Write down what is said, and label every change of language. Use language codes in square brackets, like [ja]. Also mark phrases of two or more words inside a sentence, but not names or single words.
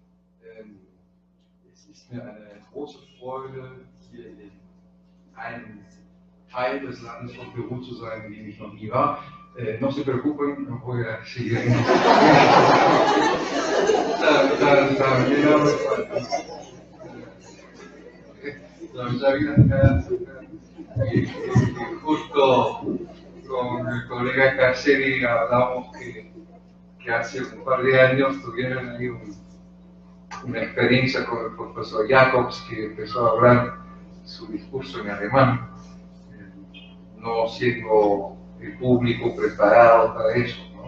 [de] Es ist mir eine große Freude, hier in einem Teil des Landes von Peru zu sein, in dem ich noch nie war. [es] No se preocupen, no voy a seguir. Justo con el colega Casseri hablamos que hace un par de años tuvieron ahí una experiencia con el profesor Jacobs, que empezó a hablar su discurso en alemán, no siendo el público preparado para eso, ¿no?